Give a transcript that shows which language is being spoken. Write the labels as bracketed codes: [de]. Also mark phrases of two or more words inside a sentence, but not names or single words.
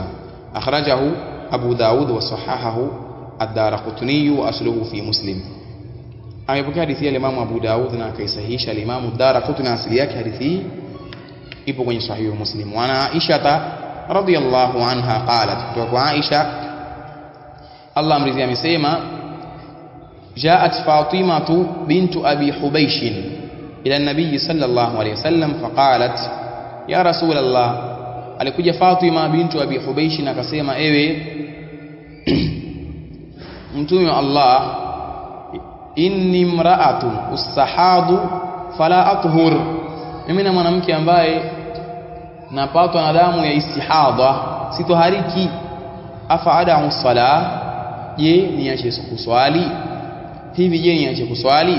[ar] أخرجه أبو داود وصححه الدارقطني وأصله في مسلم. [sw] Amepokea hadithi ya Imam Abu Daud na akaisahihisha Imam ad-Daraqutni, asili yake hadithi ipo kwenye Sahih Muslim. [ar] وعائشة رضي الله عنها قالت, [sw] kutoka kwa Aisha Allah amridhia, amesema [ar] جاءت فاطمة بنت أبي حبيش إلى النبي صلى الله عليه وسلم فقالت يا رسول الله. [sw] alikuja Fatima bintu Abi Hubaysh na akasema, ewe mtume wa Allah, [ar] إني امرأة أستحاض فلا أطهر, [sw] mimi na mwanamke ambaye napatwa na damu ya istihadha sitohariki, [ar] أفأدع الصلاة, [sw] je niache kuswali hivi, je niache kuswali?